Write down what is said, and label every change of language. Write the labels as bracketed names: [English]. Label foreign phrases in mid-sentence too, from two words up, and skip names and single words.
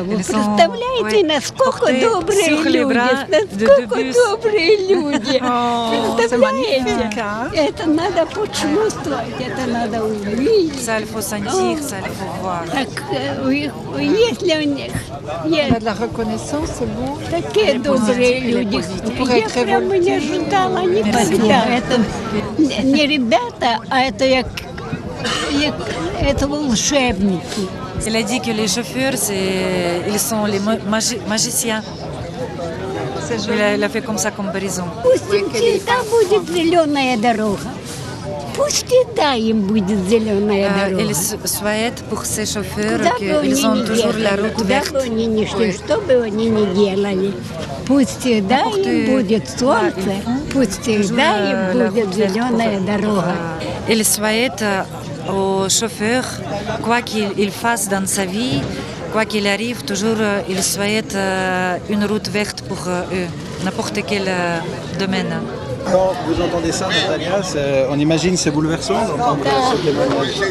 [Russian] Вы представляете, насколько добрые люди? Насколько добрые люди. Представляете? Это надо почувствовать, это надо увидеть. [French] Ça, il faut sentir, ça, il faut voir. [Russian] Так, если у них есть такие добрые люди, я прямо не ожидала никогда. Это не ребята, а это это волшебники. [French] Il a dit que les chauffeurs, ils sont les magiciens. Il a fait comme ça comparaison. [Russian] Пусть им всегда будет зеленая дорога. Пусть всегда им будет зеленая дорога. [French] Il souhaite pour ces chauffeurs [Russian] Куда бы они [French] qu'ils ont [Russian] ни [French] toujours la [Russian] ехали, [French] route [Russian] куда бы [French] verte. [Russian] они ни шли, что бы они ни делали, пусть всегда им будет солнце, пусть всегда им будет зеленая дорога. [French] Il souhaite aux chauffeurs, quoi qu'il fasse dans sa vie, quoi qu'il arrive, toujours il souhaite une route verte pour eux, n'importe quel domaine. Quand vous entendez ça, Natalia, on imagine c'est bouleversant d'entendre ce témoignage.